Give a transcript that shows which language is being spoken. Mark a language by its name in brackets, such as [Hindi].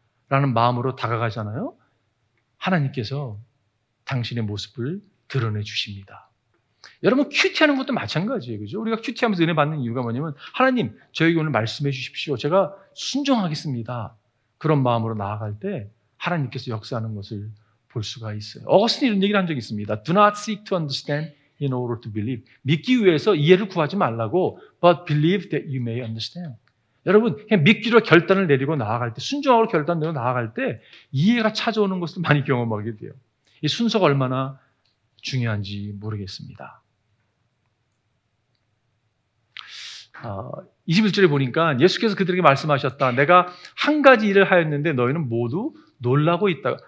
[Korean] 라는 마음으로 다가가잖아요. 하나님께서 당신의 모습을 드러내 주십니다. 여러분 큐티하는 것도 마찬가지예요. 그죠? 우리가 큐티하면서 은혜 받는 이유가 뭐냐면 하나님 저에게 오늘 말씀해 주십시오. 제가 순종하겠습니다. 그런 마음으로 나아갈 때 하나님께서 역사하는 것을 볼 수가 있어요. 어거스틴이 이런 얘기를 한 적이 있습니다. [English] Do not seek to understand in order to believe. [Korean] 믿기 위해서 이해를 구하지 말라고 [English] but believe that you may understand. [Korean] 여러분 그냥 믿기로 결단을 내리고 나아갈 때 순종하고 결단 내리고 나아갈 때 이해가 찾아오는 것을 많이 경험하게 돼요. 이 순서가 얼마나 중요한지 모르겠습니다. 21절에 보니까 예수께서 그들에게 말씀하셨다. 내가 한 가지 일을 하였는데 너희는 모두 놀라고 있다.